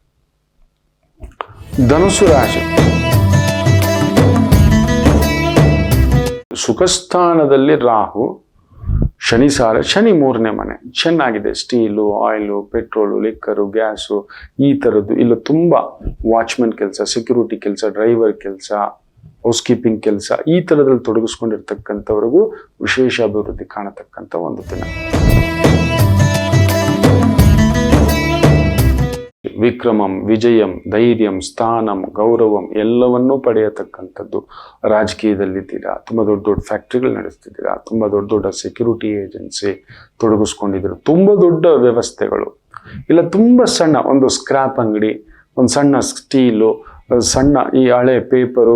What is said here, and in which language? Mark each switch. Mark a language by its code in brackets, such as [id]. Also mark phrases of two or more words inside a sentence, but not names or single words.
[kn] ಧನುಸು ರಾಶಿ, ಸುಖಸ್ಥಾನದಲ್ಲಿ ರಾಹು, ಶನಿ ಸಾರ, ಶನಿ 3ನೇ ಮನೆ ಚೆನ್ನಾಗಿದೆ. ಸ್ಟೀಲು, ಆಯಿಲು, ಪೆಟ್ರೋಲು, ಲಿಕ್ಕರು, ಗ್ಯಾಸು, ಈ ಥರದ್ದು ಇಲ್ಲ ತುಂಬ ವಾಚ್ಮೆನ್ ಕೆಲಸ, ಸೆಕ್ಯೂರಿಟಿ ಕೆಲಸ, ಡ್ರೈವರ್ ಕೆಲಸ, [en] house keeping [kn] ಕೆಲಸ, ಈ ಥರದಲ್ಲಿ ತೊಡಗಿಸ್ಕೊಂಡಿರ್ತಕ್ಕಂಥವ್ರಿಗೂ ವಿಶೇಷ ಅಭಿವೃದ್ಧಿ ಕಾಣತಕ್ಕಂಥ ಒಂದು ದಿನ. [sa] ವಿಕ್ರಮಂ, ವಿಜಯಂ, ಧೈರ್ಯಂ, ಸ್ಥಾನಂ, ಗೌರವಂ [kn] ಎಲ್ಲವನ್ನೂ ಪಡೆಯತಕ್ಕಂಥದ್ದು. ರಾಜಕೀಯದಲ್ಲಿದ್ದೀರಾ, ತುಂಬ ದೊಡ್ಡ ದೊಡ್ಡ ಫ್ಯಾಕ್ಟ್ರಿಗಳು ನಡೆಸ್ತಿದ್ದೀರಾ, ತುಂಬ ದೊಡ್ಡ ದೊಡ್ಡ [en] security agency [kn] ತೊಡಗಿಸ್ಕೊಂಡಿದ್ದೀರಾ, ತುಂಬ ದೊಡ್ಡ ವ್ಯವಸ್ಥೆಗಳು, ಇಲ್ಲ ತುಂಬ ಸಣ್ಣ ಒಂದು ಸ್ಕ್ರಾಪ್ ಅಂಗಡಿ, ಒಂದು ಸಣ್ಣ ಸ್ಟೀಲು, ಸಣ್ಣ ಈ ಹಳೆ ಪೇಪರು,